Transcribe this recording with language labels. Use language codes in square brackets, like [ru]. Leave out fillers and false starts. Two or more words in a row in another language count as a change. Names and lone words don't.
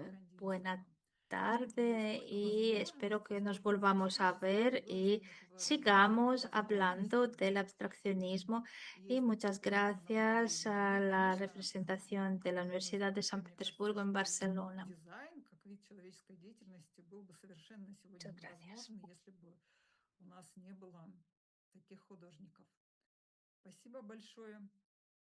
[es] buena [ru] Кандинского. И [es] tarde [ru] сколько [es] y espero [ru] возможностей, [es] que nos [ru] сколько [es] volvamos a [ru] фантастических [es] ver y [ru] художественных [es] sigamos hablando [ru] возможностей [es] del abstraccionismo. Y [ru] есть [es] muchas [ru] в этом [es] gracias [ru] направлении. Ну [es] a [ru] и, [es] la [ru] конечно, [es] representación de la [ru] наверное, в [es] Universidad de San [ru] конце, мне кажется, [es] Petersburgo en [ru] что [es] Barcelona. [ru] дизайн как вид человеческой деятельности был бы совершенно сегодня [es] Muchas gracias. [ru] невозможен, если бы у нас не было таких художников. Спасибо большое.